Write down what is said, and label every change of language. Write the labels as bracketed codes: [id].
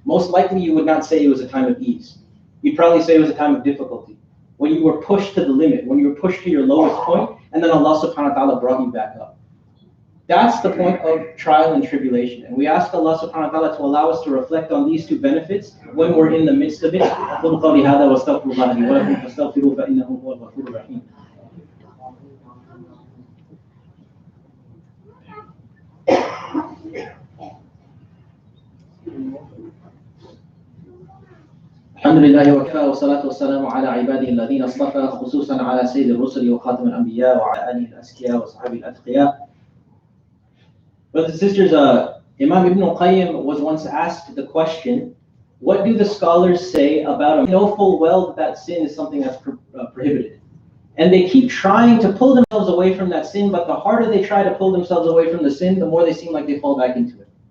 [en] Most likely you would not say it was a time of ease. You'd probably say it was a time of difficulty. When you were pushed to the limit, when you were pushed to your lowest point, and then Allah subhanahu wa ta'ala brought you back up. That's the point of trial and tribulation. And we ask Allah subhanahu wa ta'ala to allow us to reflect on these two benefits when we're in the midst of it. [ar] أقول قولي هذا واستغفر الله لي ولكم فاستغفروه فإنه هو الغفور الرحيم. الحمد لله وكفى والصلاة والسلام على عباده الذين اصطفى خصوصا على سيد الرسل وخاتم الأنبياء وعلى آله الأزكياء وصحبه الأتقياء. [en] Brothers and sisters, Imam Ibn al-Qayyim was once asked the question, what do the scholars say about a know full well that sin is something that's prohibited? And they keep trying to pull themselves away from that sin, but the harder they try to pull themselves away from the sin, the more they seem like they fall back into it.